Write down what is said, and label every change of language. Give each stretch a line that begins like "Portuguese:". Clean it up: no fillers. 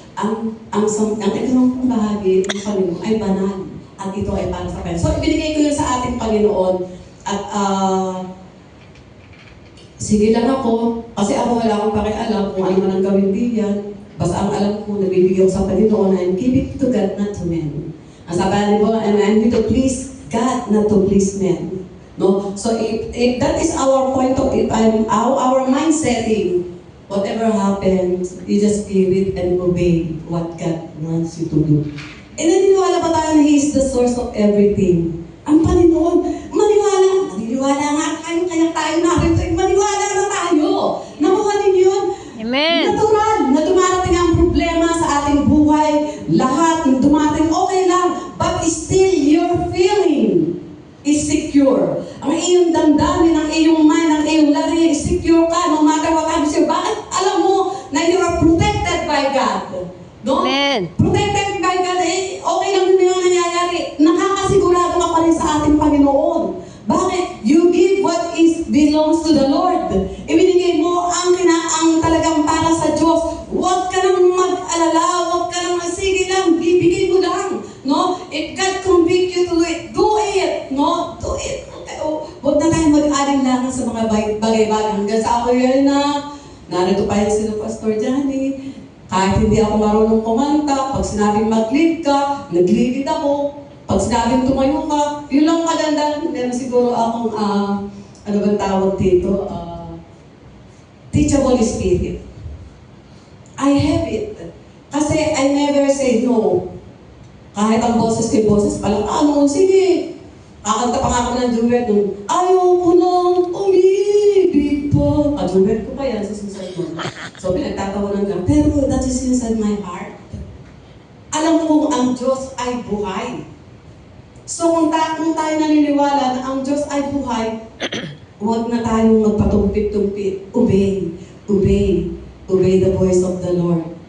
Filipino: Ang ikalawang bahagi ng Panginoon ay banal at ito ay para sa Panginoon. So, ibinigay ko yun sa ating Panginoon at sige lang ako, kasi ako wala akong pakialam kung ano man ang gawin diyan. Basta ang alam ko, nabibigyan ko sa Panginoon
English: and give it to God, not to men.
Filipino: Ang sabi ko,
English: and I'm to please God, not to please men. No? So if that is our point of view, our mind setting, whatever happens, you just give it and obey what God wants you to do. And
Filipino: naniniwala ba tayo na
English: He is the source of everything?
Filipino: Ang Panginoon, maniwala nga kayo, kaya tayo narito, maniwala na tayo. Nakuha din yun. Amen. Natural na dumarating ang problema sa ating buhay, lahat dumating okay lang,
English: but still your feeling is secure.
Filipino: Ang iyong damdamin, ang iyong mind, ang iyong lari, secure ka
English: no matter what happens to you.
Filipino: Bakit alam mo na
English: you are protected by God? No? Amen. Protected by God,
Filipino: okay lang din yung nangyayari. Nakakasigurado ka pa rin sa ating Panginoon. Bakit?
English: You give what belongs to the Lord.
Filipino: Ibinigay mo ang talagang para sa Diyos. Huwag ka nang mag-alala, huwag ka nang sige lang, bibigay mo lang. No?
English: If God convict you to do it. No? Do it. Okay.
Filipino: Huwag na tayong mag-alinlangan sa mga bagay-bagay. Hanggang sa ako yun na, narito pa yan sila Pastor Johnny. Kahit hindi ako marunong kumanta, pag sinabing mag-lead ka, nag-lead ako. Pag sinabing tumayo ka, yun lang maganda. Meron siguro akong, ano bang tawag dito?
English: Teachable spirit. I have it.
Filipino: Kasi
English: I never say no.
Filipino: Kahit ang boses kay boses pala, sige. Kakanta pa nga ako ng duet nung, ayaw ko nang umibig pa. Duet ko pa yan sa suicide mo. So pinagtatawanan lang. Pero
English: that is inside my heart.
Filipino: Alam kong ang Diyos ay buhay. So kung tayo naniniwala na ang Diyos ay buhay, huwag na tayong magpatumpit-tumpit.
English: Obey the voice of the Lord.